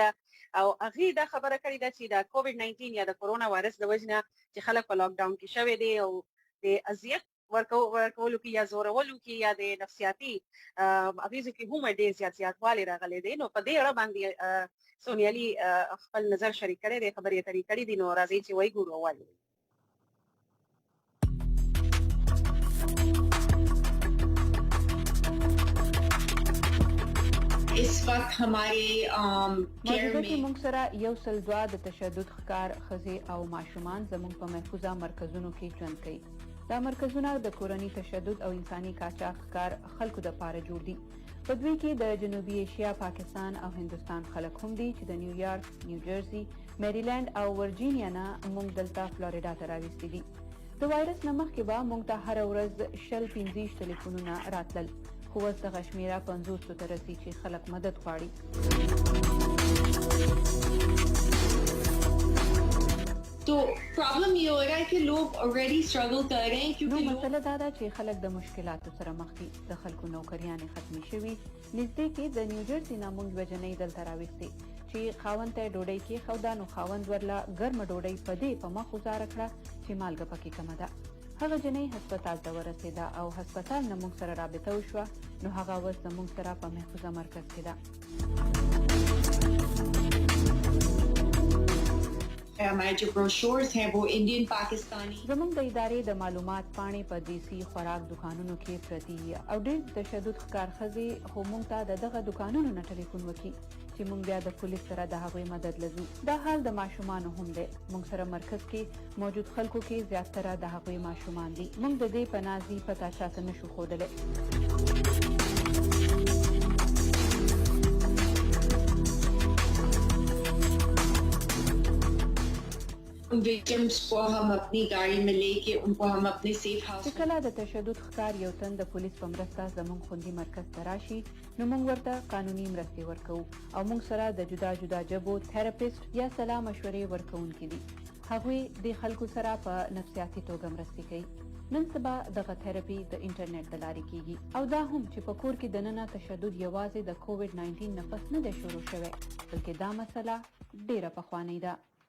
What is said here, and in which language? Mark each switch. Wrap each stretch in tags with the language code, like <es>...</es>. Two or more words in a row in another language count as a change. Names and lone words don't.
<ps>او هغې دا خبره کړې ده چې د کووډ 19 یا د کرونا وایرس د وجې نه چې خلک په</ps> <en>lock down</en> <ps>کې شوي دي او د اذیت ورکولو کې یا زورولو کې یا د نفسیاتي اغېزو کې هم ډېر زیاتوالی راغلی دی. نو په دې اړه باندې سوني علي خپل نظر شریک کړی دی، خبرې اترې کړي دي. نو راځئ چې وګورو اول.</ps> <ur>اس وقت ہمارے</ur> <ps>موجوده کې موږ سره یو سل دوه د تشدد ښکار ښځې او ماشومان زموږ په محفوظه مرکزونو کې ژوند کوي. دا مرکزونه د کورني تشدد او انساني قاچاق ښکار خلکو دپاره جوړ دي. په دوی کې د جنوبي ایشیا، پاکستان او هندوستان خلک هم دي چې د نیویارک، نیوجرسي، میریلینډ او ورجینیا نه موږ دلته فلوریډا ته راوستي دي. د وایرس نه مخکې به موږ ته هره ورځ 25 ټلیفونونه راتلل، خو اوس دغه شمېره 50 ته رسي چې خلک مدد غواړي.</ps> <ur>تو پرابلم یہ ہو رہا ہے کہ لوگ آلریڈی سٹرگل کر رہے ہیں کیونکہ</ur> <ps>مسله دا ده چې خلک د مشکلاتو سره مخ دي. د خلکو نوکریانې ختمې شوي. نږدې کې د نیوجرسي نه موږ یوه جنۍ دلته راوستې چې خاوند ته یې ډوډۍ کېښوده نو خاوند ورله ګرمه ډوډۍ په دې په مخ وزاره کړه چې مالګه پکې کمه ده. هغه جنۍ هسپتال ته ورسېده او هسپتال نه موږ سره رابطه وشوه. نو هغه اوس زموږ سره په محفوظه مرکز کې ده.</ps> <ur>ہمارے جو بروشرز ہیں وہ انڈین پاکستانی</ur> <ps>زموږ د ادارې د معلومات پاڼې په دیسي خوراک دکانونو کې پرتې دي او ډېر تشدد ښکار ښځې خو موږ ته د دغه دکانونو نه ټلیفون وکړي چې موږ بیا د پولیس سره د هغوی مدد لزو. دا حال د ماشومانو هم دی. موږ سره مرکز کې موجود خلکو کې زیاتره د هغوی ماشومان دي. موږ د دې په نازي پته چاته نشو ښودلی.</ps> <ur>ان وکٹمز کو ہم اپنی گاڑی میں لے کے ان کو ہم اپنے</ur> <en>safe house</en> <ps>چې کله د تشدد ښکار یو تن د پولیس په مرسته زموږ خوندي مرکز ته راشي نو موږ ورته قانوني مرستې ورکوو او موږ سره د جدا جدا ژبو تھراپیسټ یا سلا مشورې ورکوونکي دي. هغوی د خلکو سره په نفسیاتي توګه مرستې کوي. نن سبا دغه تھراپي د انټرنیټ د لارې کیږي او دا هم چې په کور کې دننه تشدد یوازې د کووډ 19 نه پس نه دی شروع شوی بلکې دا مسله ډیره پخوانۍ ده.</ps>